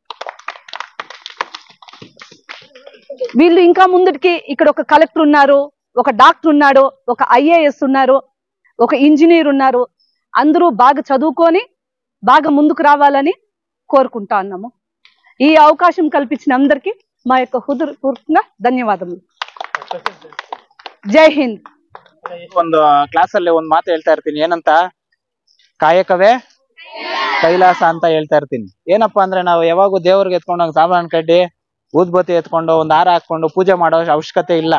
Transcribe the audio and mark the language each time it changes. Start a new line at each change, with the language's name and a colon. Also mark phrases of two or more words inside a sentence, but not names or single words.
Telugu: వీళ్ళు ఇంకా ముందుకి ఇక్కడ ఒక కలెక్టర్ ఉన్నారు, ఒక డాక్టర్ ఉన్నాడు, ఒక IAS ఉన్నారు, ఒక ఇంజనీర్ ఉన్నారు. అందరూ బాగా చదువుకొని బాగా ముందుకు రావాలని కోరుకుంటా ఉన్నాము. ఈ అవకాశం కల్పించిన అందరికీ మా యొక్క హృదయపూర్వకంగా ಧನ್ಯವಾದಗಳು.
Kannada: ಜೈ ಹಿಂದ್. ಒಂದು ಕ್ಲಾಸ್ ಅಲ್ಲಿ ಒಂದ್ ಮಾತು ಹೇಳ್ತಾ ಇರ್ತೀನಿ, ಏನಂತ, ಕಾಯಕವೇ ಕೈಲಾಸ ಅಂತ ಹೇಳ್ತಾ ಇರ್ತೀನಿ. ಏನಪ್ಪಾ ಅಂದ್ರೆ ನಾವು ಯಾವಾಗೂ ದೇವ್ರಿಗೆ ಎತ್ಕೊಂಡೋಗಿ ಸಾಂಬ್ರಾಣಿ ಕಡ್ಡಿ, ಊದ್ಬತ್ತಿ ಎತ್ಕೊಂಡು ಒಂದ್ ಹಾರ ಹಾಕೊಂಡು ಪೂಜೆ ಮಾಡೋ ಅವಶ್ಯಕತೆ ಇಲ್ಲ.